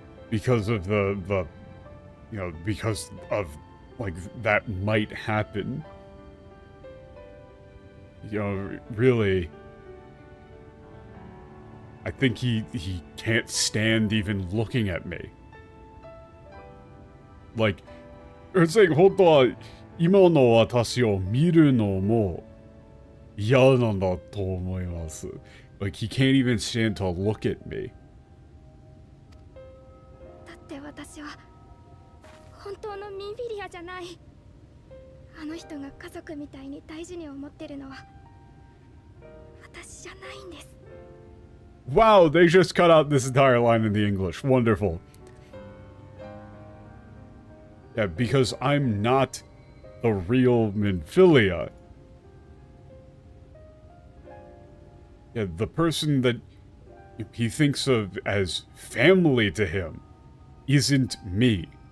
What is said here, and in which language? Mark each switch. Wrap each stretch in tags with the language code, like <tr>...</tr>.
<en>Because of the you know, because of, like, that might happen. You know, really, I think he can't stand even looking at me. Like, it's like,</en> <ja>本当は今の私を見るのも嫌なんだと思います。</ja> <en>Like, he can't even stand to look at me.</en> <ja>だって私は本当のミンフィリアじゃない。あの人が家族みたいに大事に思ってるのは私じゃないんです。</ja> <en>Wow, they just cut out this entire line in the English. Wonderful. Yeah, because I'm not the real Minfilia. Yeah, the person that he thinks of as family to him isn't me.</en>